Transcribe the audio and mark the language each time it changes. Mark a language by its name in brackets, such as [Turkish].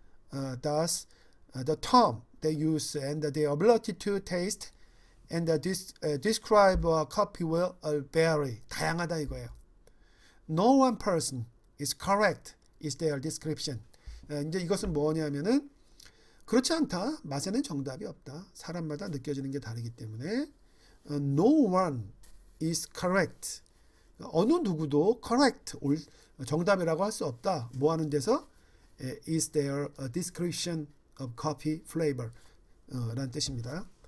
[English] Thus, the term they use and their ability to taste and describe a coffee will vary. [Korean] 다양하다 이거예요. [English] No one person is correct is their description. [Korean] 이제 이것은 뭐냐면은 그렇지 않다. 맛에는 정답이 없다. 사람마다 느껴지는 게 다르기 때문에 [English] no one is correct. [Korean] 어느 누구도 correct, 정답이라고 할 수 없다. 뭐 하는 데서 [English] is there a description of coffee flavor [Korean] 라는 뜻입니다.